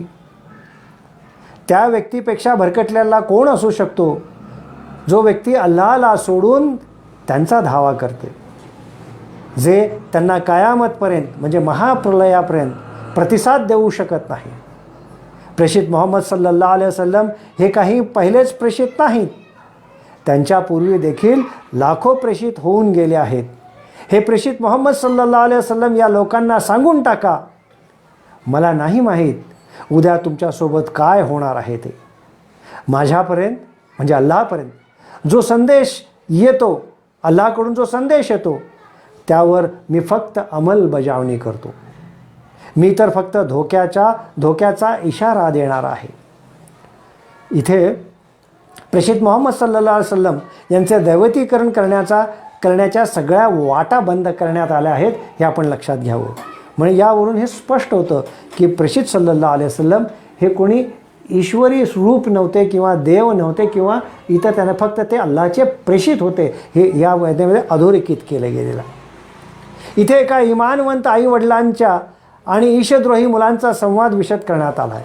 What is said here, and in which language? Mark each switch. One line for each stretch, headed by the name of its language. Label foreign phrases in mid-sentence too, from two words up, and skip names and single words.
Marathi: त्या व्यक्तीपेक्षा भरकटलेला कोण असू शकतो जो व्यक्ती अल्लाहला सोडून त्यांचा धावा करते, जे त्यांना कयामतपर्यंत म्हणजे महाप्रलयापर्यंत प्रतिसाद देऊ शकत नाही? प्रेषित मोहम्मद
Arabic: صلى الله عليه وسلم
Marathi: हे काही पहिलेच प्रेषित नाहीत, त्यांच्यापूर्वी देखील लाखो प्रेषित होऊन गेले आहेत. हे प्रेषित मोहम्मद
Arabic: صلى الله عليه وسلم
Marathi: या लोकांना सांगून टाका, मला नाही माहीत उद्या तुमच्यासोबत काय होणार आहे ते. माझ्यापर्यंत म्हणजे अल्लाहपर्यंत जो संदेश येतो, अल्लाहकडून जो संदेश येतो, त्यावर मी फक्त अंमलबजावणी करतो. मी तर फक्त धोक्याचा इशारा देणार आहे. इथे प्रेषित मोहम्मद
Arabic: صلى الله عليه وسلم
Marathi: यांचे दैवतीकरण करण्याच्या सगळ्या वाटा बंद करण्यात आल्या आहेत, हे आपण लक्षात घ्यावं. म्हणजे यावरून हे स्पष्ट होतं की प्रेषित
Arabic: صلى الله عليه وسلم
Marathi: हे कोणी ईश्वरी रूप नव्हते किंवा देव नव्हते किंवा इतर, त्यांना फक्त ते अल्लाहचे प्रेषित होते, हे या वेदेमध्ये अधोरेखित केले गेलेलं आहे. इथे एका इमानवंत आईवडिलांच्या आणि ईशद्रोही मुलांचा संवाद विशद करण्यात आला आहे.